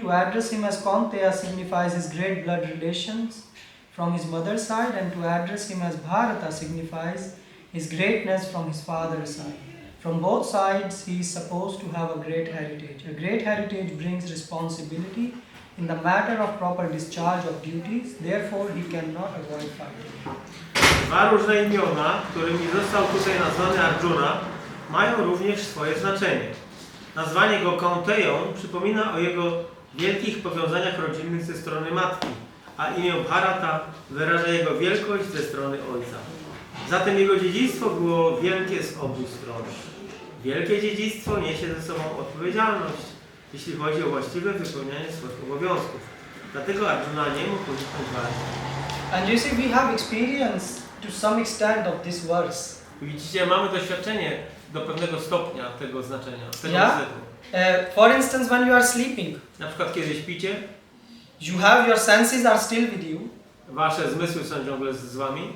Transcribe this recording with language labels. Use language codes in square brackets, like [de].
[en] To address him as Kaunteya signifies his great blood relations from his mother's side, and to address him as Bharata signifies his greatness from his father's side. From both sides, he is supposed to have a great heritage. A great heritage brings responsibility in the matter of proper discharge of duties, therefore he cannot avoid fighting. [pl] Dwa różne imiona, którymi został tutaj nazwany Arjuna, mają również swoje znaczenie. Nazwanie go Kaunteją przypomina o jego wielkich powiązaniach rodzinnych ze strony matki, a imię Bharata wyraża jego wielkość ze strony ojca. Zatem jego dziedzictwo było wielkie z obu stron. Wielkie dziedzictwo niesie ze sobą odpowiedzialność, jeśli chodzi o właściwe wypełnianie swoich obowiązków. Dlatego Arjuna nie mógł uniknąć walki. [en] And you see, we have experience to some extent of this verse. [pl] Widzicie, mamy doświadczenie do pewnego stopnia tego znaczenia, tego [en] Yeah? [pl] wersetu. [en] For instance, when you are sleeping, [pl] Na przykład kiedy śpicie, [en] you have your senses are still with you. [pl] wasze zmysły są ciągle z wami.